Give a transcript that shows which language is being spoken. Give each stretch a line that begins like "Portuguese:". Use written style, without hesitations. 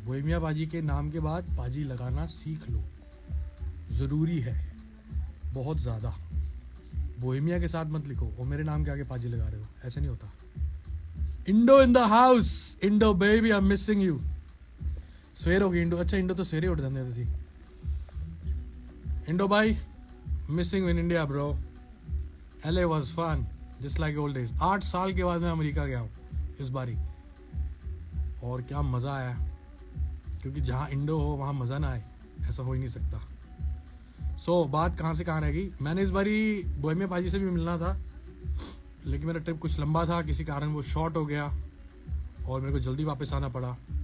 Hindi: Bohemia पाजी के नाम के बाद पाजी लगाना सीख लो, ज़रूरी है बहुत ज़्यादा। बोहेमिया के साथ मत लिखो और मेरे नाम के आगे पाजी लगा रहे हो, ऐसे नहीं होता।
English: Indo in the house, Indo baby I am missing you.
Punjabi: सवेर हो गई इंडो, अच्छा इंडो तो सवेरे उठ जाते तुसी।
English: इंडो भाई missing in India bro, LA was fun just like old days।
Hindi: 8 साल के बाद मैं अमेरिका गया हूँ इस बारी, और क्या मज़ा आया, क्योंकि जहाँ इंडो हो वहाँ मज़ा ना आए, ऐसा हो ही नहीं सकता। बात कहाँ से कहाँ रह गई। मैंने इस बारी बोहेमिया पाजी से भी मिलना था, लेकिन मेरा ट्रिप कुछ लंबा था, किसी कारण वो शॉर्ट हो गया और मेरे को जल्दी वापस आना पड़ा।